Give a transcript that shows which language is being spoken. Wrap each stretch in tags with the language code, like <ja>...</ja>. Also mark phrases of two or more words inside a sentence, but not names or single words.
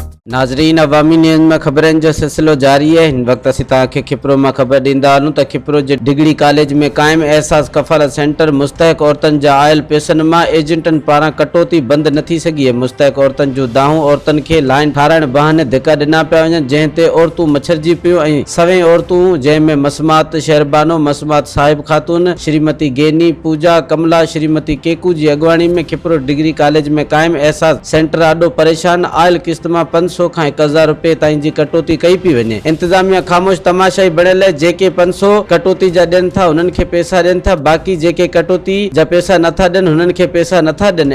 <sd>नाज़रीन, अवामी न्यूज़ में खबरनि जो सिलसिलो जारी है। हिन वक्त असीं तव्हांखे खिपरो में खबर ॾींदा हलूं त खिपरो जे डिग्री कॉलेज में क़ाइम एहसास कफ़ालत सेंटर मुस्तहक औरतुनि जा आयल पैसनि मां एजेंटनि पारां कटौती बंद न थी सघी आहे। मुस्तहक औरतुनि जूं दाहूं औरतुनि खे लाइन ठाराइण बहाने धिका ॾिना पिया वञनि, जंहिं ते औरतूं मछरजी पियूं ऐं सवें औरतूं जंहिंमें मसमात शहरबानो, मसमात साहिब खातून, श्रीमती गेनी, पूजा, कमला, श्रीमती केकू जी अॻवानी में खिपरो डिग्री कॉलेज में क़ाइम एहसास सेंटर ॾाढो परेशान आयल किस्त मां 500 खां 1000 रुपए ताईं जी कटौती कई पई वञे। इंतजामिया ख़ामोश तमाशाई बणियल है। जेके 500 कटौती जा ॾियनि था उन्हनि खे पैसा ॾियनि था, बाक़ी जेके कटौती जा पैसा नथा ॾियनि उन्हनि खे पैसा नथा ॾियनि।</sd>